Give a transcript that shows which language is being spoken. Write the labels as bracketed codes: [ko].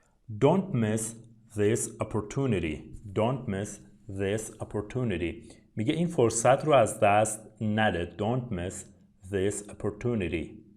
[en] Don't miss this opportunity. [fa] میگه این فرصت رو از دست نده. [en] Don't miss this opportunity.